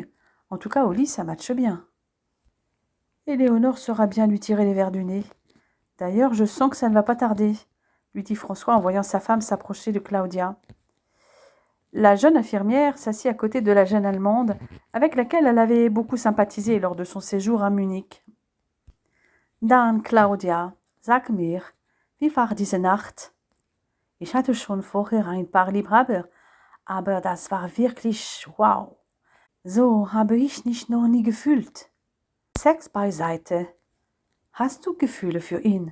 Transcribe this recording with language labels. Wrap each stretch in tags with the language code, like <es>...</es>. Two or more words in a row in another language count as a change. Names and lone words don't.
<fr>En tout cas, au lit, ça matche bien. Éléonore saura bien lui tirer les vers du nez. D'ailleurs, je sens que ça ne va pas tarder, lui dit François en voyant sa femme s'approcher de Claudia. La jeune infirmière s'assit à côté de la jeune Allemande, avec laquelle elle avait beaucoup sympathisé lors de son séjour à Munich.</fr> <de>Dan, Claudia, sag mir, wie war diese Nacht? Ich hatte schon vorher ein paar Liebhaber, aber das war wirklich wow. So habe ich mich noch nie gefühlt. Sex beiseite. Hast du Gefühle für ihn?</de>